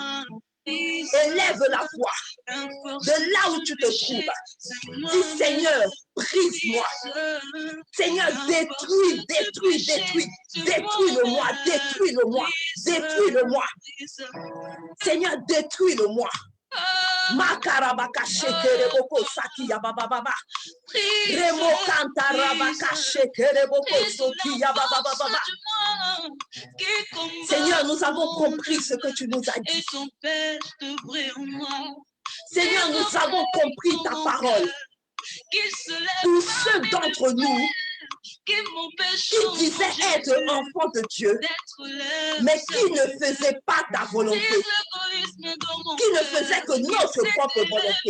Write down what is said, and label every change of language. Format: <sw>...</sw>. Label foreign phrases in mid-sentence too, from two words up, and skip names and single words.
<fr>Élève la voix de là où tu te trouves. Dis Seigneur, brise-moi. Seigneur, détruis le moi, détruis le moi. Seigneur, détruis le moi. Makarabaka shekereboko sakiya bababa. Remo kantarabaka shekereboko sokiya bababa. Seigneur, nous avons compris ce que tu nous as dit. Seigneur, nous avons compris ta parole. Tous ceux d'entre nous qui disaient être enfants de Dieu, mais qui ne faisaient pas ta volonté, qui ne faisaient que notre propre volonté.</fr>